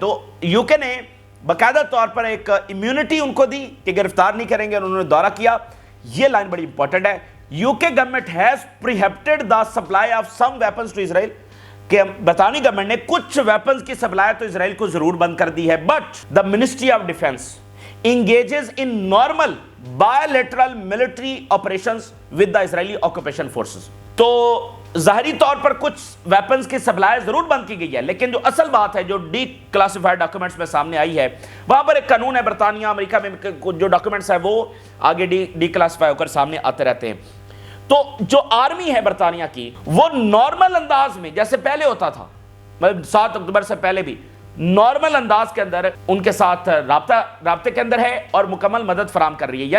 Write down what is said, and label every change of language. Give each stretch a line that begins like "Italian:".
Urdu: تو یو کے نے باقاعدہ طور پر ایک امیونٹی ان کو دی کہ گرفتار نہیں کریں گے، اور انہوں نے دورہ کیا. یہ لائن بڑی امپورٹنٹ ہے.
English: U K government has prohibited the supply of some weapons to Israel,
Urdu: کہ برطانوی گورنمنٹ نے کچھ ویپنز کی سپلائی تو اسرائیل کو ضرور بند کر دی ہے.
English: But the ministry of defence engages in normal bilateral military operations with the Israeli occupation forces.
Urdu: تو ظاہری طور پر کچھ ویپنز کی سپلائی ضرور بند کی گئی ہے، لیکن جو اصل بات ہے جو ڈی کلاسیفائڈ ڈاکومنٹس میں سامنے آئی ہے، وہاں پر ایک قانون ہے برطانیہ امریکہ میں جو ڈاکومنٹس ہیں وہ آگے ڈی کلاسیفائی ہو کر سامنے آتے رہتے ہیں. تو جو آرمی ہے برطانیہ کی، وہ نارمل انداز میں جیسے پہلے ہوتا تھا، مطلب 7 اکتوبر سے پہلے بھی نارمل انداز کے اندر ان کے ساتھ رابطے کے اندر ہے اور مکمل مدد فراہم کر رہی ہے.